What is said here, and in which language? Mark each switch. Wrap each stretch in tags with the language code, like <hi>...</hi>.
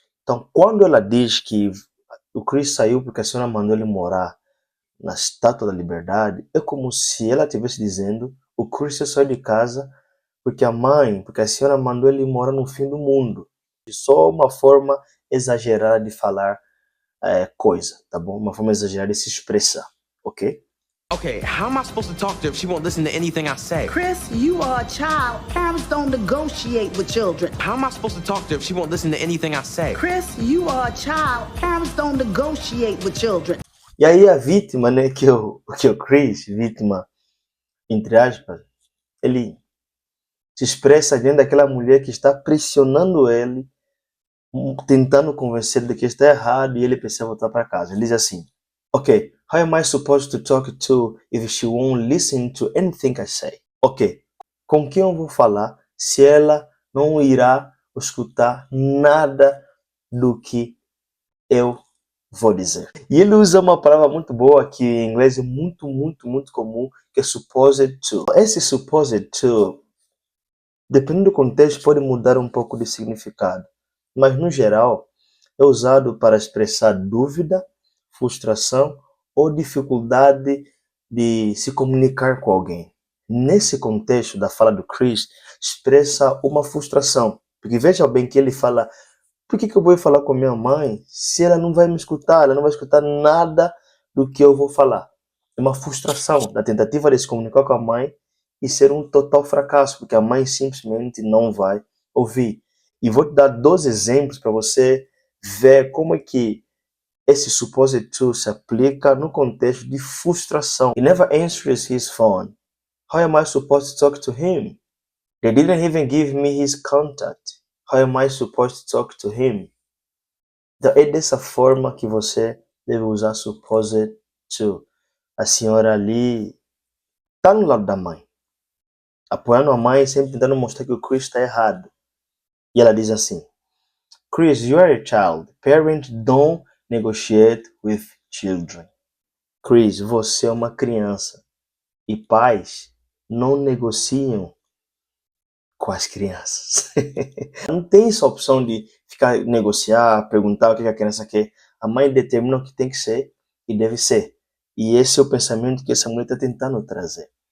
<pt>Então, quando ela diz que o Chris saiu porque a senhora mandou ele morar na Estátua da Liberdade, é como se ela estivesse dizendo: o Chris saiu de casa porque a senhora mandou ele morar no fim do mundo. Só uma forma exagerada de falar coisa, tá bom? Uma forma exagerada de se expressar, ok?</pt> <en>Okay, how am I supposed to talk to her if she won't listen to anything I say? Chris, you are a child. Parents don't negotiate with children. How am I supposed to talk to her if she won't listen to anything I say? Chris, you are a child. Parents don't negotiate with children.</en> <pt>E aí a vítima, né, que é o Chris, vítima, entre aspas, ele se expressa diante daquela mulher que está pressionando ele, tentando convencer de que está errado e ele precisa voltar para casa. Ele diz assim:</pt> <en>Ok, how am I supposed to talk to if she won't listen to anything I say?</en> <pt>Ok, com quem eu vou falar se ela não irá escutar nada do que eu vou dizer? E ele usa uma palavra muito boa que em inglês é muito comum, que é supposed to. Esse supposed to, dependendo do contexto, pode mudar um pouco de significado, mas no geral é usado para expressar dúvida, frustração ou dificuldade de se comunicar com alguém. Nesse contexto da fala do Chris, expressa uma frustração. Porque veja bem que ele fala, por que eu vou falar com minha mãe se ela não vai me escutar? Ela não vai escutar nada do que eu vou falar. É uma frustração da tentativa de se comunicar com a mãe e ser um total fracasso, porque a mãe simplesmente não vai ouvir. E vou te dar 2 exemplos para você ver como é que esse supposed to se aplica no contexto de frustração.</pt> <en>He never answers his phone. How am I supposed to talk to him? They didn't even give me his contact. How am I supposed to talk to him?</en> <pt>Então, é dessa forma que você deve usar supposed to. A senhora ali está no lado da mãe, apoiando a mãe, sempre tentando mostrar que o Chris está errado. E ela diz assim,</pt> <en>Chris, you are a child. Parents don't negotiate with children.</en> <pt>Chris, você é uma criança. E pais não negociam com as crianças. Não tem essa opção de ficar negociar, perguntar o que a criança quer. A mãe determina o que tem que ser e deve ser. E esse é o pensamento que essa mulher está tentando trazer.</pt>